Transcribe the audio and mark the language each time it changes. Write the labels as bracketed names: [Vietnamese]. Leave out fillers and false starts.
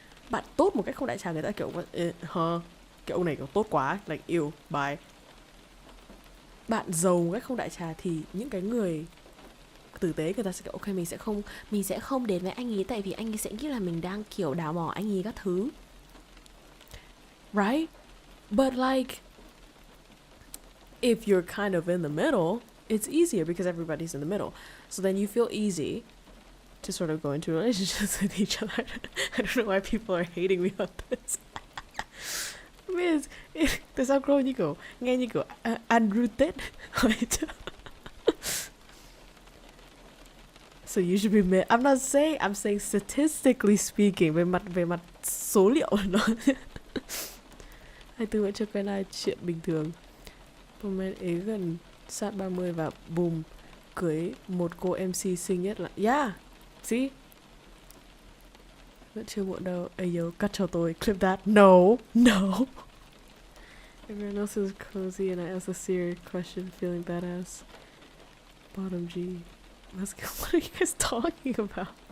[Vietnamese] Bạn tốt một cách không đại trà, người ta kiểu cái ông này kiểu tốt quá, like yêu, bye. Bạn giàu một cách không đại trà thì những cái người tử tế người ta sẽ kiểu ok, mình sẽ không đến với anh ấy, tại vì anh ấy sẽ nghĩ là mình đang kiểu đào mỏ anh ấy các thứ, right? [English] But like, if you're kind of in the middle, it's easier because everybody's in the middle. So then you feel easy to sort of go into relationships with each other. I don't know why people are hating me on this. [Vietnamese] Tại sao Crow như kiểu nghe như kiểu unrooted. [English] So you should be mad. I'm saying statistically speaking, [Vietnamese] về mặt số liệu nó 24 vẫn chưa quen ai, chuyện bình thường. Comment ế gần sát 30 và boom, cưới một cô MC xinh nhất là [English] yeah, see? [Vietnamese] Vẫn chưa muộn đâu. [English] Ayo, [Vietnamese] cắt cho tôi, [English] clip that. No. Everyone else is cozy and I ask a serious question, feeling badass. Bottom G. Let's go. What are you guys talking about?